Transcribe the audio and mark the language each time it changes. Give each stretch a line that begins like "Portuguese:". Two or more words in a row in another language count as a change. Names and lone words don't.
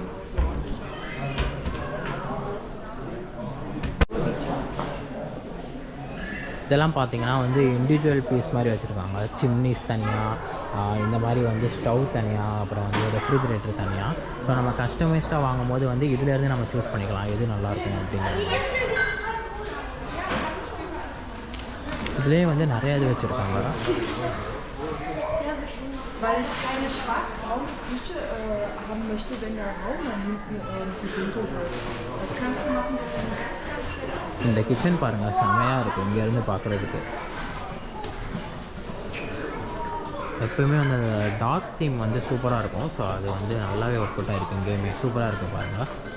Tamil: இதெல்லாம் பார்த்திங்கன்னா வந்து
English: individual piece
Tamil: மாதிரி வச்சுருக்காங்க. சிம்னிஸ் தனியாக, இந்த மாதிரி வந்து ஸ்டவ் தனியாக, அப்புறம் வந்து ரெஃப்ரிஜரேட்டர் தனியாக. ஸோ நம்ம கஸ்டமைஸ்டாக வாங்கும்போது வந்து இதிலேருந்து நம்ம சூஸ் பண்ணிக்கலாம் எது நல்லாயிருக்கும் அப்படிங்கிறது. இதுலேயே வந்து நிறையா இது வச்சுருக்காங்க.
German: Weil ich keine schwarz-braune Küche haben möchte, wenn der Raum dann hinten dunkel wird. Das kannst du machen.
Tamil: இந்த கிச்சன் பாருங்கள், செம்மையாக இருக்குது இங்கேருந்து பார்க்குறதுக்கு. எப்போயுமே வந்து அந்த
English: dark theme
Tamil: வந்து சூப்பராக இருக்கும். ஸோ அது வந்து நல்லாவே
English: work out
Tamil: ஆகிருக்கு. இங்கேயுமே சூப்பராக இருக்குது பாருங்கள்.